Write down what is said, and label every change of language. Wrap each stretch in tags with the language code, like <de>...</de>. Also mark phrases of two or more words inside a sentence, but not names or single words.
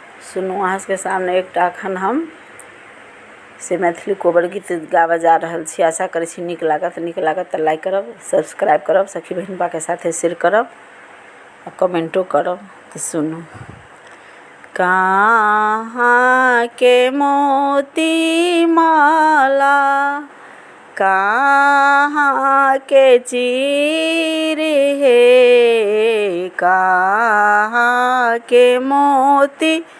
<mai>सुनू अहाँ सबके सामने एकटा अखन हम से मैथिली कोबर गीत गाबऽ जा रहल छी। आशा करै छी नीक लागत तऽ लाइक करब, सब्सक्राइब करब, सखी बहिन के साथे शेयर करब आ कमेंटो करब। तो सुनू। कहाँ के मोती माला, कहाँ के चीर हे, कहाँ के मोती</mai>